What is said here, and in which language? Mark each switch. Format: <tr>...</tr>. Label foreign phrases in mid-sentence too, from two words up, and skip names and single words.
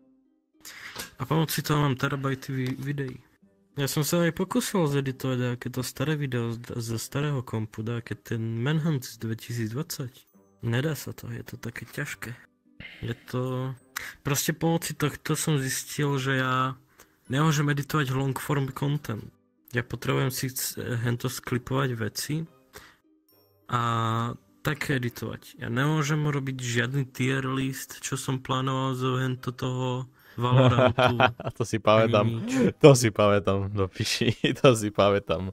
<sk>A pomoci toho mám terabajty videí. Ja som sa aj pokusil zeditovať aké to staré video zo starého kompu, aké ten Manhunt z 2020. Nedá sa to, je to také ťažké. Je to... Proste pomoci tohto som zistil, že ja nemôžem editovať</sk> <en>long form content.</en> <sk>Ja potrebujem si hento sklipovať veci a tak editovať. Ja nemôžem robiť žiadny</sk> <en>tier list,</en> <sk>čo som plánoval zo hento toho Valorantu. To si pamätám, do piči, to si pamätám.</sk>